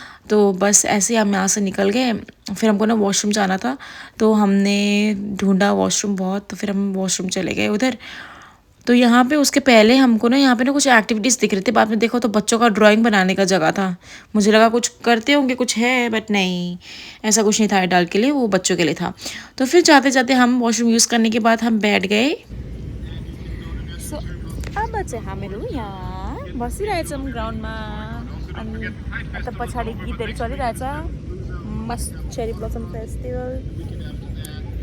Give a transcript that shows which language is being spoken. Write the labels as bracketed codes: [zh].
[hi] तो बस ऐसे ही हम यहाँ से निकल गए। फिर हमको ना वॉशरूम जाना था, तो हमने ढूंढा वॉशरूम बहुत, तो फिर हम वॉशरूम चले गए उधर। तो यहाँ पे उसके पहले हमको ना यहाँ पे ना कुछ एक्टिविटीज़ दिख रही थी। बाद में देखो तो बच्चों का ड्राइंग बनाने का जगह था। मुझे लगा कुछ करते होंगे, कुछ है, बट नहीं, ऐसा कुछ नहीं था एडल्ट के लिए, वो बच्चों के लिए था। तो फिर जाते जाते हम वॉशरूम यूज़ करने के बाद हम बैठ गए। [ne] सो अब चाहिँ हामीहरू यहाँ बसिरहेछौँ ग्राउन्डमा, अनि यता पछाडि गीतहरू चलिरहेछ। मस्त चेरी ब्लसम फेस्टिभल।